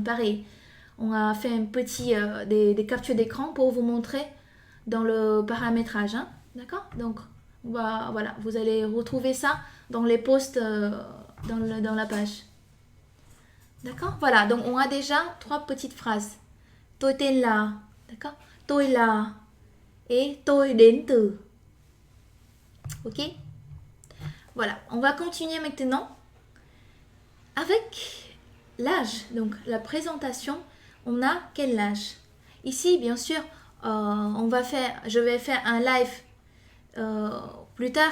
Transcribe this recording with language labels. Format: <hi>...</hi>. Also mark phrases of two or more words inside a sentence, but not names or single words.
<fr>Pareil, on a fait un petit des captures d'écran pour vous montrer dans le paramétrage. Hein? D'accord? Donc, voilà, vous allez retrouver ça dans les posts dans la page. D'accord? Voilà, donc on a déjà 3 petites phrases.</fr> <vi>Tôi tên là, d'accord? Tôi là et tôi đến từ.</vi> <fr>Ok? Voilà, on va continuer maintenant avec l'âge. Donc la présentation, on a quel âge? Ici, bien sûr, je vais faire un live plus tard.</fr>